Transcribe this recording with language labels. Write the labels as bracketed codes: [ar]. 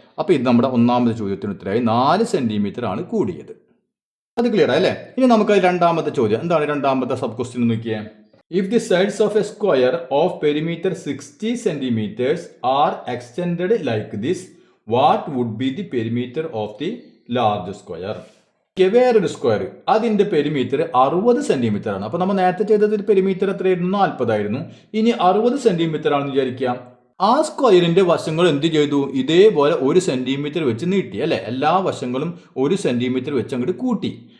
[ml] അപ്പൊ ഇത് നമ്മുടെ ഒന്നാമത്തെ ചോദ്യത്തിന് ഉത്തരമായി 4 സെന്റിമീറ്റർ ആണ് കൂടിയത്. അത് ക്ലിയർ അല്ലേ? ഇനി നമുക്ക് രണ്ടാമത്തെ ചോദ്യം എന്താണ്? രണ്ടാമത്തെ സബ് ക്വസ്റ്റ്യൻ നോക്കിയേ. [en] If the sides of a square of perimeter 60 centimeters are extended like this, what would be the perimeter of the large square? [ml] വേറൊരു സ്ക്വയർ അതിന്റെ പെരിമീറ്റർ 60 സെന്റിമീറ്റർ ആണ്. അപ്പൊ നമ്മൾ നേരത്തെ ചെയ്തത് പെരിമീറ്റർ എത്രയായിരുന്നു? 40 ആയിരുന്നു. ഇനി 60 സെന്റിമീറ്റർ ആണെന്ന് വിചാരിക്കാം. ആ സ്ക്വയറിന്റെ വശങ്ങൾ എന്ത് ചെയ്തു? ഇതേപോലെ 1 സെന്റിമീറ്റർ വെച്ച് നീട്ടി അല്ലെ. എല്ലാ വശങ്ങളും 1 സെന്റിമീറ്റർ വെച്ച് അങ്ങോട്ട് കൂട്ടി.